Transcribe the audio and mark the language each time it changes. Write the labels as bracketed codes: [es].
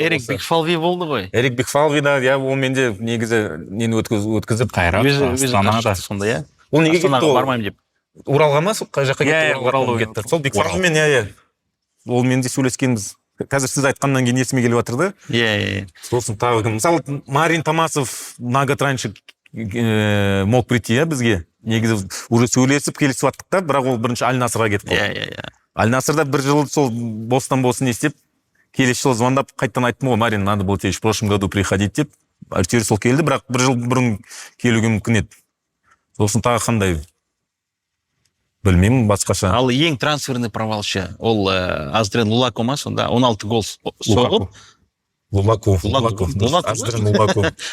[kk] Эрик Бекфалви болды ғой. Эрик Бекфалви да, иә, ол менде негізі нені өткізіп Қайрат, Астанада. Сонда, иә? Ол неге кетті Астанаға ол? бармаймын деп. Оралға ма, қай жаққа кетті? Иә, Оралға кетті. Сол Бекфалвимен, иә. Ол менде сөйлескенбіз. Қазір сіз айтқаннан кейін есіме келіп жатыр да. Иә. Сосын тағы кім? Мысалы, [ru] Марин Томасов на год раньше мог прийти, [kk] иә, бізге. Негізі уже сөйлесіп келісіп аттық та, бірақ ол бірінші Аль-Насырға кетіп қалды. Иә. Аль-Насырда бір жыл сол бостан не істеп, келесі жылы звондап қайттан айттым ғой, Марин, [ru] надо было тебе в прошлом году приходить [kk] деп. Әйтеуір сол келді, бірақ бір жыл бұрын келуге мүмкін еді. Сосын тағы қандай? Білмеймін, басқаша. Ал ең трансферный провалшы, ол Аздрен Лулако ма сонда? 16 гол соғып. Лулако. Аздрен Лулако.